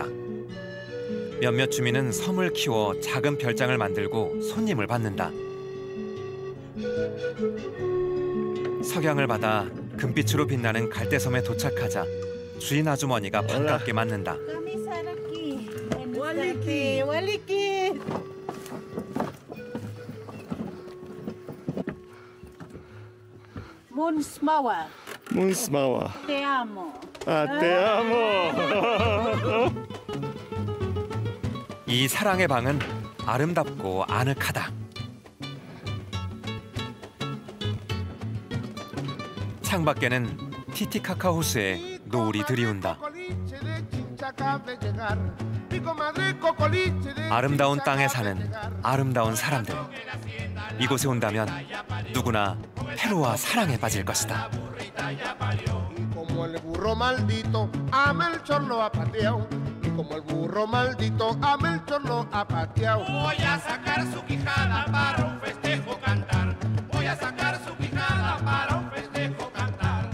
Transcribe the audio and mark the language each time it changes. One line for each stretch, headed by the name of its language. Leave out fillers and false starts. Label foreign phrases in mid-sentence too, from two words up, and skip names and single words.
Korean: 몇몇 주민은 섬을 키워 작은 별장을 만들고 손님을 받는다. 석양을 받아 금빛으로 빛나는 갈대섬에 도착하자 주인 아주머니가 반갑게 맞는다.
Aymara: Waliki, Waliki. Munsmawa. Munsmawa.
Spanish: Te amo. Te amo.
Korean: 이 사랑의 방은 아름답고 아늑하다. 창밖에는 티티카카 호수에 노을이 들이운다. 아름다운 땅에 사는 아름다운 사람들. 이곳에 온다면 누구나 페루와 사랑에 빠질 것이다.
Spanish: Como el burro maldito a Melchor lo ha pateado. Y como el burro maldito a Melchor lo ha pateado. Voy a sacar su quijada para un festejo cantar. Voy a sacar su quijada para un festejo cantar.